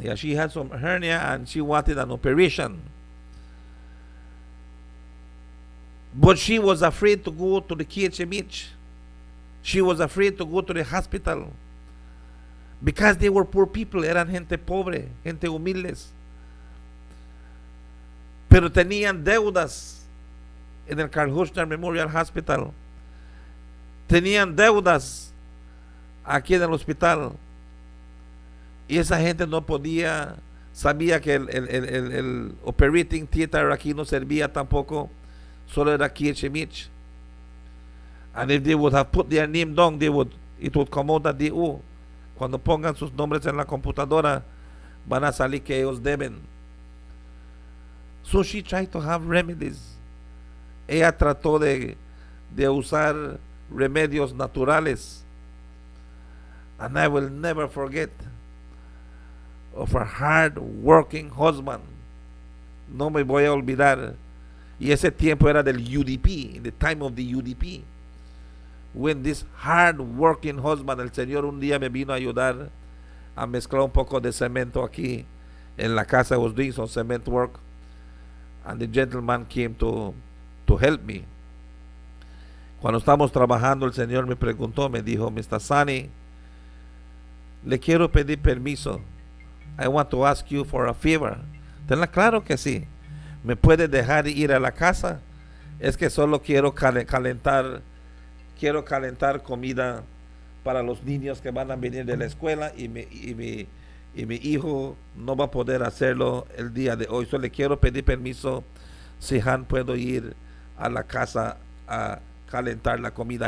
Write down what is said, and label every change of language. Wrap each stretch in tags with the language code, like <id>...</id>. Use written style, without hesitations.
<en>Yeah, she had some hernia and she wanted an operation. But she was afraid to go to the KHMH. She was afraid to go to the hospital because they were poor people.</en> <es>Eran gente pobre, gente humildes. Pero tenían deudas en el Carl Huschner Memorial Hospital. Tenían deudas aquí en el hospital. Y esa gente no podía, sabía que el operating theater aquí no servía tampoco, solo era KHMH.</es> <en>And if they would have put their name down, it would come out that they owe.</en> <es>Cuando pongan sus nombres en la computadora, van a salir que ellos deben.</es> <en>So she tried to have remedies.</en> <es>Ella trató de usar remedios naturales.</es> <en>And I will never forget of a hard working husband.</en> <es>No me voy a olvidar. Y ese tiempo era del UDP,</es> <en>in the time of the UDP. When this hard working husband,</en> <es>el Señor un día me vino a ayudar a mezclar un poco de cemento aquí en la casa.</es> <en>I was doing some cement work, and the gentleman came to help me.</en> <es>Cuando estábamos trabajando, el Señor me preguntó, me dijo, Mr. Sani, le quiero pedir permiso.</es> <en>I want to ask you for a favor.</en> <es>Tenla claro que sí. ¿Me puede dejar ir a la casa? Es que solo quiero calentar comida para los niños que van a venir de la escuela y mi hijo no va a poder hacerlo el día de hoy. Solo le quiero pedir permiso si Han puedo ir a la casa a calentar la comida.</es>